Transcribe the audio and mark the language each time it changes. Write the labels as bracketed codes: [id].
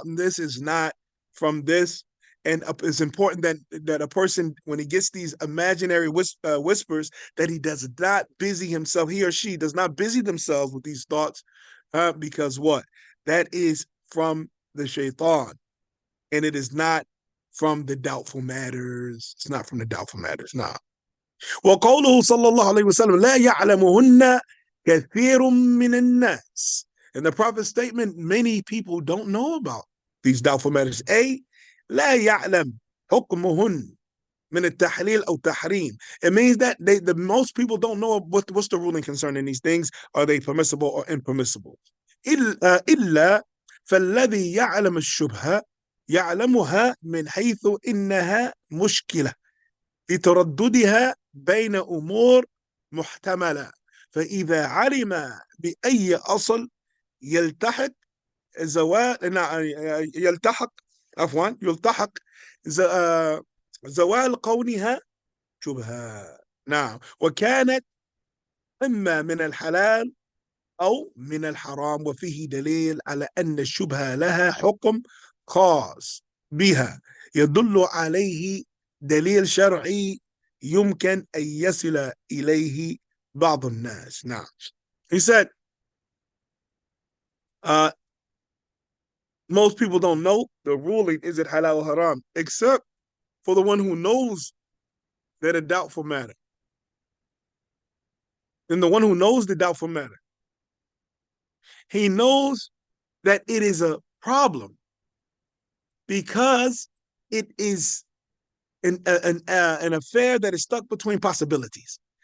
[en] This is not from this. And it's important that a person, when he gets these imaginary whispers, that he does not busy himself, he or she does not busy themselves with these thoughts, because what? That is from the shaitan, and it is not from the doubtful matters. It's not from the doubtful matters. Nah. [ar] وقوله صلى الله عليه وسلم لا يعلمهن كثير من الناس. [en] In the Prophet's statement, many people don't know about these doubtful matters. [ar] لا يعلم حكمهن من التحليل أو تحريم. [en] It means that the most people don't know what's the ruling concerning these things. Are they permissible or impermissible? [ar] إلا فالذي يعلم الشبهة. يعلمها من حيث إنها مشكلة لترددها بين أمور محتملة، فإذا علم بأي أصل يلتحق زوال يلتحق يلتحق زوال كونها شبهة. نعم، وكانت إما من الحلال أو من الحرام، وفيه دليل على أن الشبهة لها حكم خاص بها يدل عليه دليل شرعي يمكن أن يصل إليه بعض الناس. نعم. [en] He said, uh, most people don't know the ruling, is it halal or haram, except for the one who knows that a doubtful matter. And the one who knows the doubtful matter, he knows that it is a problem because it is an affair that is stuck between possibilities.